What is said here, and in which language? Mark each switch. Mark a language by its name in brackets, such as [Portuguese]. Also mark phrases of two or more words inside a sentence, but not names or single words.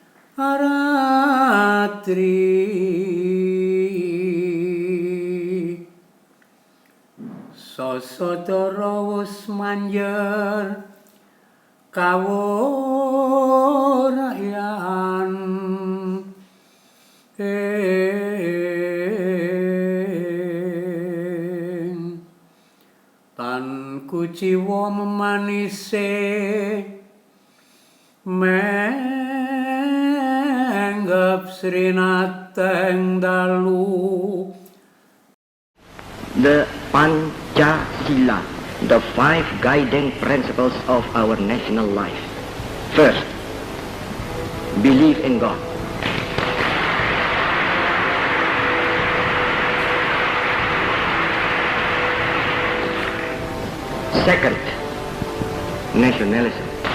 [Javanese] aratri sasodara wus manjer kawurayaan tan kuciwa memanise menggap srinateng dalu. [English] The Pancasila, the 5 guiding principles of our national life. First, believe in God. Second, nationalism.